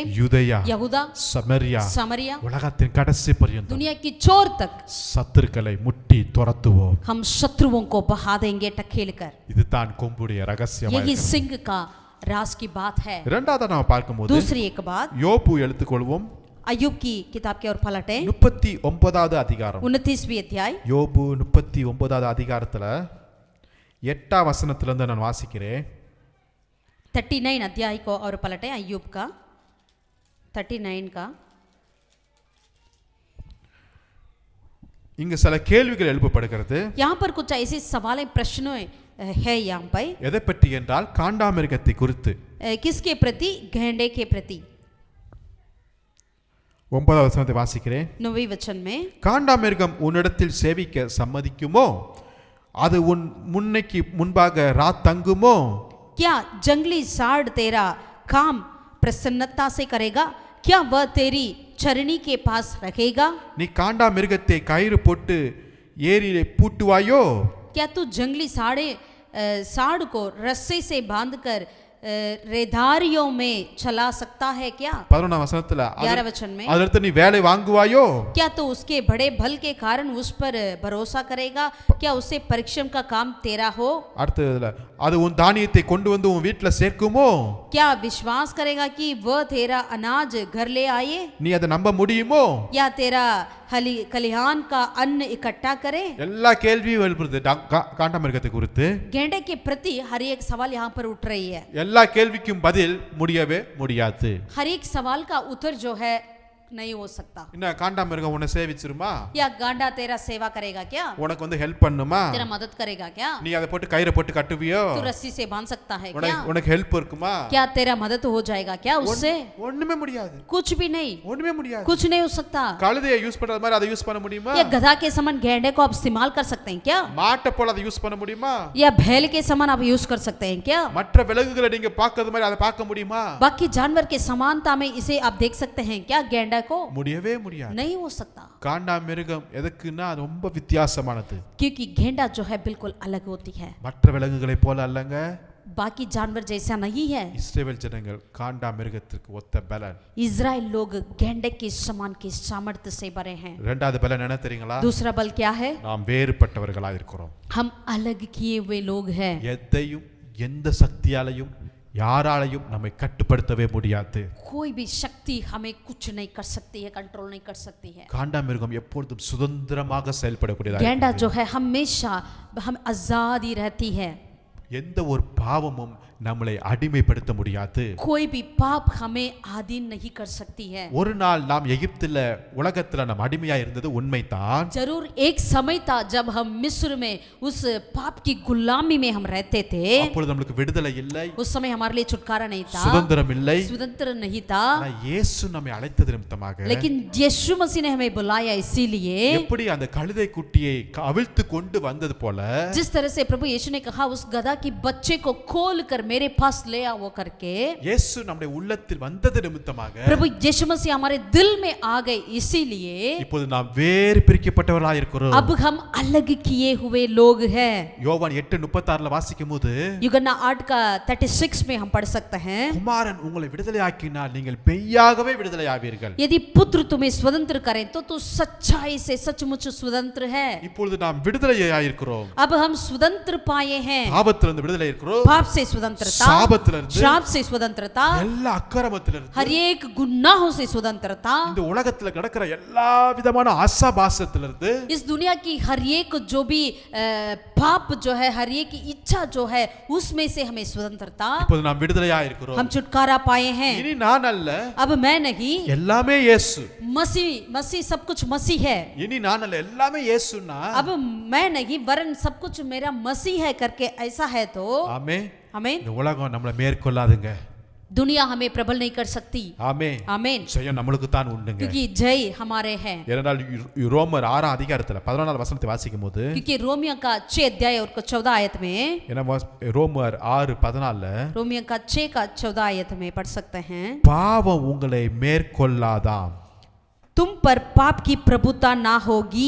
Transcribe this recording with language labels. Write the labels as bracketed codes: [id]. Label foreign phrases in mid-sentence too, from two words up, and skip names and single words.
[ta] யூதேயா, [hi] यहूदा, [ta] சமரியா, [hi] समरिया, [ta] உலகத்தின் கடைசி பர்யந்தம் [hi] दुनिया की छोर तक [ta] சத்துருக்களை முட்டி துரத்துவோம். [hi] हम शत्रुओं को बहा देंगे ढकेल कर। [ta] இதுதான் கொம்புடைய ரகசியம். [hi] यही सिंह का राज की बात है। [ta] இரண்டாவது நாம பார்க்கும்போது [hi] दूसरी एक बात, [ta] யோபு எடுத்துக்கொள்வோம். [hi] अय्यूब की किताब के और पलटे [ta] 39வது அதிகாரம். [hi] 29वीं अध्याय, [ta] யோபு 39வது அதிகாரத்துல 8ஆம் வசனத்திலிருந்து நான் வாசிக்கிறேன். [hi] 39 अध्याय को और पलटे अय्यूब का 39 का। [ta] இங்க சில கேள்விகள் எழுப்பப்படுகிறது. [hi] यहाँ पर कुछ ऐसे सवाल प्रश्न है यहाँ पर। [ta] எதை பற்றி என்றால் காண்டாமிருகத்தை குறித்து. [hi] किसके प्रति? गेंडे के प्रति। [ta] 9வது வசனத்தை வாசிக்கிறேன். [hi] 9वें वचन में, [ta] காண்டாமிருகம் உன்னிடத்தில் சேவிக்க சம்மதிக்குமோ? அது உன் முன்னைக்கு முன்பாக தங்குமோ? [hi] क्या जंगली साढ़ तेरा काम प्रसन्नता से करेगा? क्या वह तेरी चरनी के पास रखेगा? [ta] நீ காண்டாமிருகத்தை கயிறு போட்டு ஏரியிலே பூட்டுவாயோ? [hi] क्या तू जंगली साढ़ को रस्से से बांधकर रेधारियों में चला सकता है क्या? [ta] 11ஆம் வசனத்துல [hi] 11 वचन में, [ta] அதற்கு நீ வேலை வாங்குவாயோ? [hi] क्या तू उसके बड़े बल के कारण उस पर भरोसा करेगा? क्या उसे परिश्रम का काम तेरा हो? [ta] அடுத்ததுல அது உன் தானியத்தை கொண்டு வந்து உன் வீட்டுல சேர்க்குமோ? [hi] क्या विश्वास करेगा कि वह तेरा अनाज घर ले आए? [ta] நீ அதை நம்ப முடியுமோ? [hi] या तेरा खलिहान का अन्न इकट्ठा करे? [ta] எல்லா கேள்வியும் எழுப்புறது காண்டாமிருகத்தை குறித்து. [hi] गेंडे के प्रति हर एक सवाल यहाँ पर उठ रही है। [ta] எல்லா கேள்விக்கும் பதில் முடியவே முடியாது. [hi] हर एक सवाल का उत्तर जो है नहीं हो सकता। [ta] என்ன காண்டாமிருகம் உன்னை சேவிச்சிருமா? [hi] या गांडा तेरा सेवा करेगा क्या? [ta] உனக்கு வந்து ஹெல்ப் பண்ணுமா? [hi] तेरा मदद करेगा क्या? [ta] நீ அதை போட்டு கயிறை போட்டு கட்டுவியோ? [hi] तू रस्सी से बांध सकता है क्या? [ta] உனக்கு ஹெல்ப் இருக்குமா? [hi] क्या तेरा मदद हो जाएगा क्या उससे? [ta] ஒண்ணுமே முடியாது. [hi] कुछ भी नहीं, [ta] ஒண்ணுமே முடியாது. [hi] कुछ नहीं हो सकता। [ta] கழுதையை யூஸ் பண்றது மாதிரி அதை யூஸ் பண்ண முடியுமா? [hi] या गधा के समान गेंडे को आप इस्तेमाल कर सकते हैं क्या? [ta] மாட்டை போல அதை யூஸ் பண்ண முடியுமா? [hi] या बैल के समान आप यूज कर सकते हैं क्या? [ta] மற்ற விலங்குகளை நீங்க பார்க்கிறது மாதிரி அதை பார்க்க முடியுமா? [hi] बाकी जानवर के समानता में इसे आप देख सकते हैं क्या गेंडा को? [ta] முடியவே முடியாது. [hi] नहीं हो सकता, [ta] காண்டாமிருகம் எதுக்குன்னா அது ரொம்ப வித்தியாசமானது. [hi] क्योंकि गेंडा जो है बिल्कुल अलग होती है, [ta] மற்ற விலங்குகளை போல அல்லங்க. [hi] बाकी जानवर जैसा नहीं है। [ta] இஸ்ரவேல் ஜனங்கள் காண்டாமிருகத்திற்கு ஒத்த பலன். [hi] इजराइल लोग गेंडे के समान के सामर्थ्य से भरे हैं। [ta] இரண்டாவது பலன் என்ன தெரியுங்களா? [hi] दूसरा बल क्या है? [ta] நாம் வேறுபட்டவர்களாக இருக்கிறோம். [hi] हम अलग किए हुए लोग हैं। [ta] எதையும் எந்த சக்தியாலையும் யாராலையும் நம்மை கட்டுப்படுத்தவே முடியாது. [hi] कोई भी शक्ति हमें कुछ नहीं कर सकती है, कंट्रोल नहीं कर सकती है। [ta] காண்டாமிருகம் எப்பொழுதும் சுதந்திரமாக செயல்படக்கூடியதாக. [hi] गेंडा जो है हमेशा हम आजादी रहती है। [ta] எந்த ஒரு பாவமும் நம்மளை அடிமைப்படுத்த முடியாது. [hi] कोई भी पाप हमें आधीन नहीं कर सकती है। [ta] ஒரு நாள் நாம் எகிப்தில உலகத்துல நாம் அடிமையா இருந்தது உண்மைதான். [hi] जरूर एक समय था जब हम मिस्र में उस पाप की गुलामी में हम रहते थे। [ta] அப்பொழுது நமக்கு விடுதலை இல்லை, [hi] उस समय हमारे लिए छुटकारा नहीं था, [ta] சுதந்திரம் இல்லை. [hi] स्वतंत्र नहीं था। [ta] ஆனா இயேசு நம்மை அழைத்தது நிமித்தமாக [hi] लेकिन यीशु मसीह ने हमें बुलाया, इसीलिए [ta] எப்படி அந்த கழுதை குட்டியை அவிழ்த்து கொண்டு வந்தது போல [hi] जिस तरह से प्रभु यीशु ने कहा उस गधा की बच्चे को खोल कर मेरे पास ले आओ करके, [ta] இயேசு நம்முடைய உள்ளத்தில் வந்தது நிமித்தமாக [hi] प्रभु यीशु मसीह हमारे दिल में आ गए, इसीलिए [ta] இப்போது நாம் வேறு பிரிக்கப்பட்டவர்களாக இருக்கிறோம். [hi] अब हम अलग किए हुए लोग हैं। [ta] யோவான் 8:36 வாசிக்கும்போது [hi] यूहन्ना 8 का 36 में हम पढ़ सकते हैं, [ta] குமாரன் உங்களை விடுதலையாக்கினால் நீங்கள் மெய்யாகவே விடுதலையாவீர்கள். [hi] यदि पुत्र तुम्हें स्वतंत्र करें तो तू सच्चाई से सचमुच स्वतंत्र है। [ta] இப்பொழுது நாம் விடுதலையாயிருக்கிறோம். [hi] अब हम स्वतंत्र पाए हैं, [ta] பாவத்திலிருந்து விடுதலை இருக்கிறோம், [hi] पाप से स्वतंत्र स्वतंत्रता, [ta] சாபத்திலிருந்து, [hi] श्राप से स्वतंत्रता, [ta] எல்லா அக்கிரமத்திலிருந்து, [hi] हर एक गुनाहों से स्वतंत्रता, [ta] இந்த உலகத்துல நடக்கிற எல்லா விதமான ஆசாபாசத்திலிருந்து, [hi] इस दुनिया की हर एक जो भी पाप जो है, हर एक की इच्छा जो है, उसमें से हमें स्वतंत्रता, [ta] இப்போது நாம் விடுதலையா இருக்கிறோம். [hi] हम छुटकारा पाए हैं। [ta] இனி நான் அல்ல, [hi] अब मैं नहीं, [ta] எல்லாமே இயேசு. [hi] मसीह मसीह सब कुछ मसीह है। [ta] இனி நான் அல்ல, எல்லாமே இயேசுன்னா, [hi] अब मैं नहीं वरन सब कुछ मेरा मसीह है करके ऐसा है तो [ta] ஆமென். [hi] आमीन। [ta] இந்த உலகம் நம்மளை மேற்கொள்ளாதுங்க. [hi] दुनिया हमें प्रबल नहीं कर सकती। [ta] ஆமென். [hi] आमीन। [ta] ஜெயம் நம்மளுக்கு தான் உண்டுங்க. [hi] क्योंकि जय हमारे हैं। [ta] ஏனென்றால் ரோமர் 6 அதிகாரத்துல 14 வசனத்தை வாசிக்கும் போது, [hi] क्योंकि रोमियो का 6 अध्याय और 14 आयत में, [ta] ரோமர் 6:14 [hi] रोमियो का 6 का 14 आयत में पढ़ सकते हैं, [ta] பாவம் உங்களை மேற்கொள்ளாதாம், [hi] तुम पर पाप की प्रभुता ना होगी,